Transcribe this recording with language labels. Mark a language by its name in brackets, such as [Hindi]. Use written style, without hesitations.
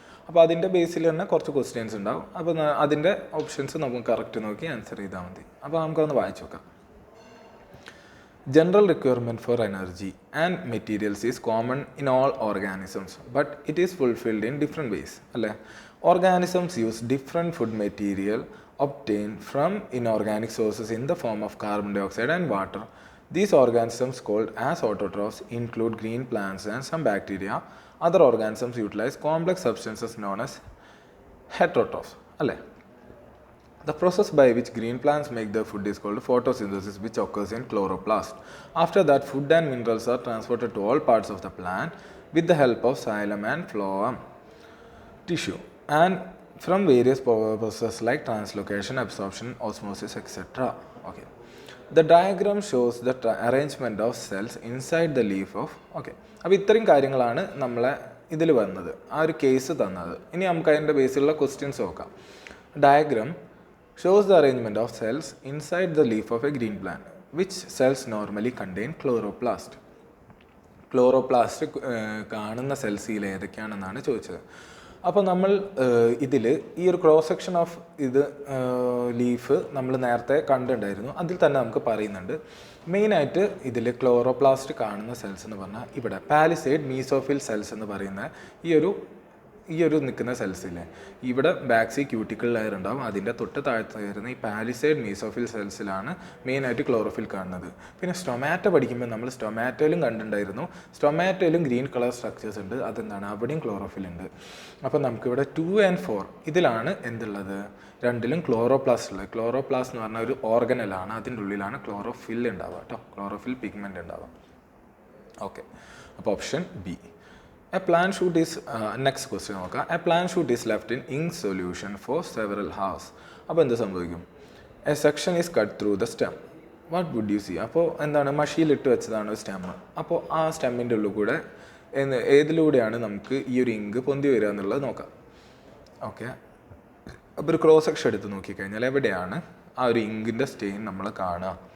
[Malayalam] അപ്പോൾ അതിൻ്റെ ബേസിൽ തന്നെ കുറച്ച് ക്വസ്റ്റ്യൻസ് ഉണ്ടാവും. അപ്പോൾ അതിൻ്റെ ഓപ്ഷൻസ് നമുക്ക് കറക്റ്റ് നോക്കി ആൻസർ ചെയ്താൽ മതി. അപ്പോൾ നമുക്കൊന്ന് വായിച്ചു നോക്കാം. [English] General requirement for energy and materials is common in all organisms, but it is fulfilled in different ways. [Malayalam] അല്ലേ? [English] Organisms use different food material obtained from inorganic sources in the form of carbon dioxide and water. These organisms called as autotrophs include green plants and some bacteria. Other organisms utilize complex substances known as heterotrophs. [Malayalam] അല്ലേ? [English] The process by which green plants make their food is called photosynthesis, which occurs in chloroplast. After that, food and minerals are transported to all parts of the plant with the help of xylem and phloem tissue and from various processes like translocation, absorption, osmosis, etc. Okay. The diagram shows the arrangement of cells inside the leaf of. Okay. [Malayalam] അപ്പോൾ ഇത്രയും കാര്യങ്ങളാണ് നമ്മളെ ഇതിൽ വന്നത്, ആ ഒരു case തന്നത്. ഇനി നമുക്ക് അതിൻ്റെ ബേസിലുള്ള ക്വസ്റ്റ്യൻസ് നോക്കാം. Diagram [English] shows the arrangement of cells inside the leaf of a green plant. Which cells normally contain chloroplast? [Malayalam] Chloroplast കാണുന്ന സെൽസിൽ ഏതൊക്കെയാണെന്നാണ് ചോദിച്ചത്. അപ്പോൾ നമ്മൾ ഇതിൽ ഈ ഒരു ക്രോസ് സെക്ഷൻ ഓഫ് ഇത് ലീഫ് നമ്മൾ നേരത്തെ കണ്ടിട്ടുണ്ടായിരുന്നു. അതിൽ തന്നെ നമുക്ക് പറയുന്നുണ്ട് മെയിനായിട്ട് ഇതിൽ ക്ലോറോപ്ലാസ്റ്റ് കാണുന്ന സെൽസ് എന്ന് പറഞ്ഞാൽ ഇവിടെ പാലിസേഡ് മീസോഫിൽ സെൽസ് എന്ന് പറയുന്ന ഈ ഒരു നിൽക്കുന്ന സെൽസില്ലേ, ഇവിടെ ബാക്സി ക്യൂട്ടിക്കൽ ലെയർ ഉണ്ടാവും, അതിൻ്റെ തൊട്ട് താഴത്ത് വരുന്ന ഈ പാലിസേഡ് മീസോഫിൽ സെൽസിലാണ് മെയിനായിട്ട് ക്ലോറോഫിൽ കാണുന്നത്. പിന്നെ സ്റ്റൊമാറ്റോ പഠിക്കുമ്പോൾ നമ്മൾ സ്റ്റൊമാറ്റോയിലും കണ്ടിട്ടുണ്ടായിരുന്നു, സ്റ്റൊമാറ്റോയിലും ഗ്രീൻ കളർ സ്ട്രക്ചേഴ്സ് ഉണ്ട്, അതെന്താണ് അവിടെയും ക്ലോറോഫിൽ ഉണ്ട്. അപ്പോൾ നമുക്കിവിടെ 2 and 4 ഇതിലാണ് എന്തുള്ളത്, രണ്ടിലും ക്ലോറോപ്ലാസ്റ്റ് ഉള്ളത്. ക്ലോറോപ്ലാസ്റ്റ് എന്ന് പറഞ്ഞാൽ ഒരു ഓർഗനലാണ്, അതിൻ്റെ ഉള്ളിലാണ് ക്ലോറോഫിൽ ഉണ്ടാവുക കേട്ടോ, ക്ലോറോഫിൽ പിഗ്മെൻ്റ് ഉണ്ടാവുക. ഓക്കെ, അപ്പോൾ option B. [English] A plant shoot is next question [Malayalam] നോക്കാം. [English] A plant shoot is left in ink solution for several hours. [Malayalam] അപ്പോൾ എന്ത് സംഭവിക്കും? [English] A section is cut through the stem. What would you see? [Malayalam] അപ്പോൾ എന്താണ്, മഷിയിലിട്ട് വെച്ചതാണ് stem. അപ്പോൾ ആ സ്റ്റെമ്മിൻ്റെ ഉള്ളിൽ കൂടെ ഏതിലൂടെയാണ് നമുക്ക് ഈ ഒരു ഇങ്ക് പൊന്തി വരിക എന്നുള്ളത് നോക്കാം. ഓക്കെ, അപ്പോൾ ഒരു ക്രോസ് സെക്ഷൻ എടുത്ത് നോക്കിക്കഴിഞ്ഞാൽ എവിടെയാണ് ആ ഒരു ഇങ്കിൻ്റെ സ്റ്റെയിൻ നമ്മൾ കാണുക.